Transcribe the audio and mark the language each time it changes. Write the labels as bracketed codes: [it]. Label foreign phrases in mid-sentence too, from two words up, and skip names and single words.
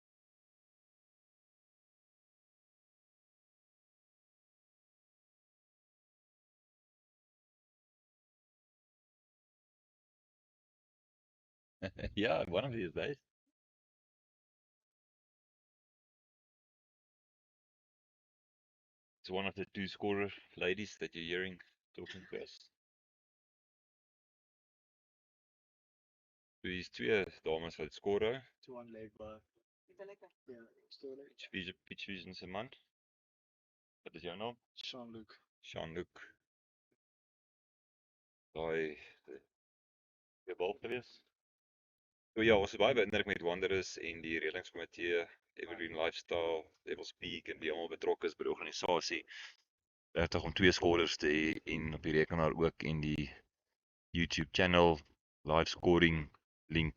[en] Yeah, one of these days. It's one of the two scorer ladies that you're hearing talking to us. [af] Dis twee dames wat score. [en] 2 leg by. Yeah, still like [af] Pitch Vision se man. Wat is jou naam? Jean-Luc. Jean-Luc. Daai die bal gewees. So ja, ons is baie beïndruk met Wanderers en die redelingskomitee, Evergreen Lifestyle, Devil's Peak en wie almal betrokke is by die organisasie. Regtig om 2 scorers te hê en op die rekenaar ook en die [en] YouTube channel live scoring link.